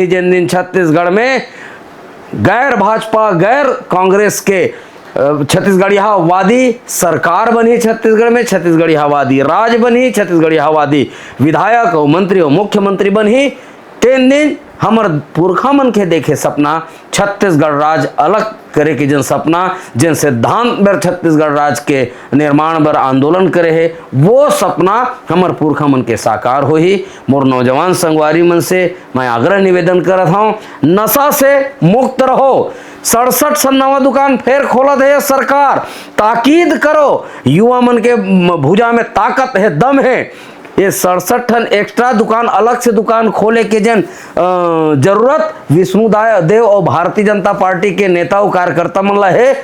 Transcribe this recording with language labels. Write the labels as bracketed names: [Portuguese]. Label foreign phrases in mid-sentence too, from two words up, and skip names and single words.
[Chhattisgarhi] जिन दिन छत्तीसगढ़ में गैर भाजपा गैर कांग्रेस के छत्तीसगढ़ियावादी सरकार बनी, छत्तीसगढ़ में छत्तीसगढ़ियावादी राज बनी, छत्तीसगढ़ियावादी विधायक और मंत्री और मुख्यमंत्री बनी, तेन दिन हमर पुरखा मन के देखे सपना छत्तीसगढ़ राज अलग करे के जन सपना, जिन सिद्धांत बर छत्तीसगढ़ राज के निर्माण बर आंदोलन करे है, वो सपना हमर पुरखा मन के साकार हो ही। मोर नौजवान संगवारी मन से मैं आग्रह निवेदन करत हूँ, नशा से मुक्त रहो। 67 नवा दुकान फिर खोलत है सरकार, ताकीद करो, युवा मन के भुजा में ताकत है, दम है। ये 67 ठन एक्स्ट्रा दुकान अलग से दुकान खोले के जन जरूरत विष्णु देव और भारतीय जनता पार्टी के नेता और कार्यकर्ता मन ला है।